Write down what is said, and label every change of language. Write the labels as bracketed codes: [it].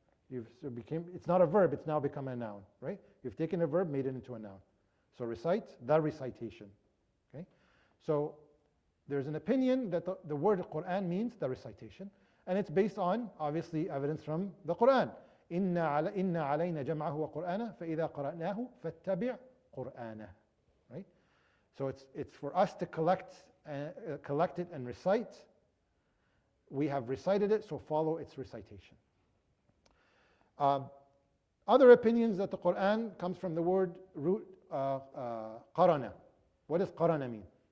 [en] It's not a verb, it's now become a noun, right? You've taken a verb, made it into a noun. So recite, the recitation, okay? So there's an opinion that the word Quran means the recitation, and it's based on, obviously, evidence from the Quran. [ar] إِنَّ عَلَيْنَا جَمْعَهُ وَقُرْآنَهُ فَإِذَا قَرَأْنَاهُ فَاتَّبِعْ قُرْآنَهُ, right? [en] So it's for us to collect it and recite. We have recited it, so follow its recitation. Other opinions that the Quran comes from the word root qarana. What does qarana mean?